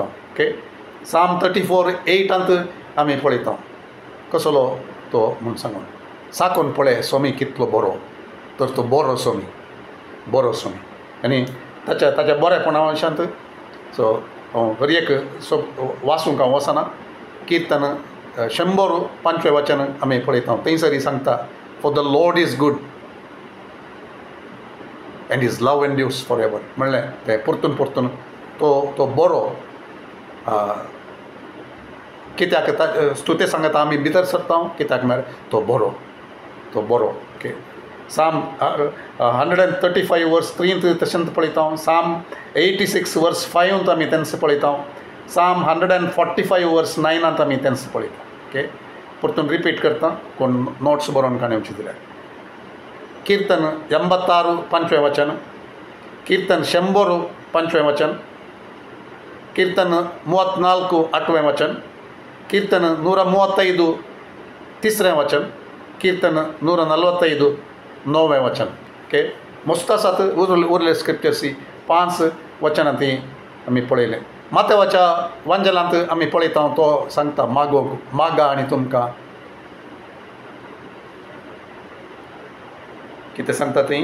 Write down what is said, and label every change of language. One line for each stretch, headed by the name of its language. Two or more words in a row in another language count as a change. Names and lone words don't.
Konkani: ओके साम 34:8 आमी पळयता कसलो तो म्हूण सांगून साकून पळय सोमी कितलो बरो तर तो बरो सोमी आनी ताच्या बरेपणा विशांत. सो हर एक वाचूंक हांव वचना. कीर्तन 105वें वचन आमी पळयता. थंयसरी सांगता
English: for the Lord is good and is love endures for ever.
Konkani: म्हणलें तें परतून तो बरो. कित्याक स्तुते सांगता आमी भितर सरता कित्याक म्हळ्यार तो बरो. ओके साम 135 वर्स 3 तशेंच पळयता. साम 86 वर्स 5 आमी तेन्ना पळयता. Psalm 145 वर्स 9 ಅಂತ आमी तेन्स पळयता. ओके, परतून रिपीट करता कोण नोट्स बरोवन काडूंक दिल्यार. कीर्तन 86 5वें वचन, कीर्तन 100 5वें वचन, कीर्तन 34 8वें वचन, कीर्तन 135 3रें वचन, कीर्तन 145 9वें वचन. ओके, मस्त आसात उरले स्क्रिप्चर्स 5 वचनां ती आमी पळयले. मातेवाच्या वांजलांत आमी पळयता तो सांगता मागा आनी तुमकां कितें सांगता ती.